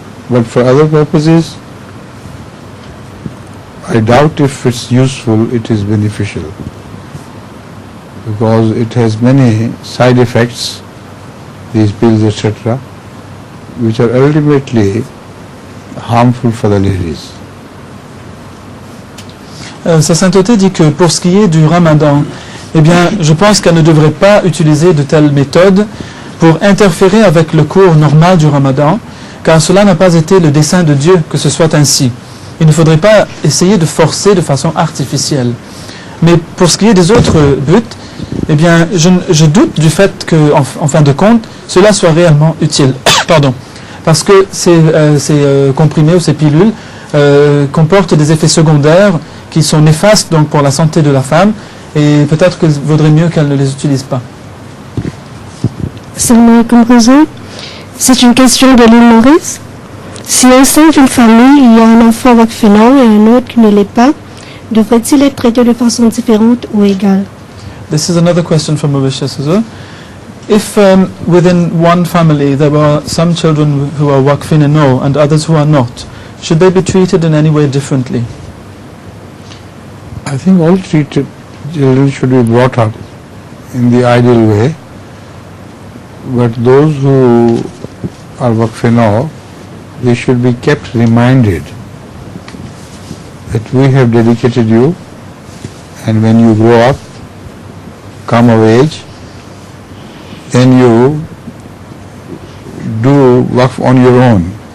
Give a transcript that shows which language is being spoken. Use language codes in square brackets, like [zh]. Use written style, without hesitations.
[en] But for other purposes, I doubt if it's useful, it is beneficial, because it has many side effects, these pills, etc., which are ultimately harmful for the ladies. [fr] Sa sainteté dit que pour ce qui est du Ramadan, eh bien, je pense qu'elle ne devrait pas utiliser de telles méthodes pour interférer avec le cours normal du Ramadan, car cela n'a pas été le dessein de Dieu que ce soit ainsi. Il ne faudrait pas essayer de forcer de façon artificielle. Mais pour ce qui est des autres buts, eh bien, je doute du fait que, en fin de compte, cela soit réellement utile. Pardon. Parce que ces comprimés ou ces pilules comportent des effets secondaires qui sont néfastes donc, pour la santé de la femme, et peut-être qu'il vaudrait mieux qu'elle ne les utilise pas. [ar] Assalamu alaikum, Huzour. [fr] C'est une question de l'île Maurice. Si au sein d'une famille, il y a un enfant vaccinant et un autre qui ne l'est pas, devrait-il être traité de façon différente ou égale? [en] This is another question from Mauritius. If within one family there were some children who are wakfinano and others who are not, should they be treated in any way differently? I think all treated children should be brought up in the ideal way, but those who are wakfinao, they should be kept reminded that we have dedicated you, and when you grow up, come of age, then you do work on your own,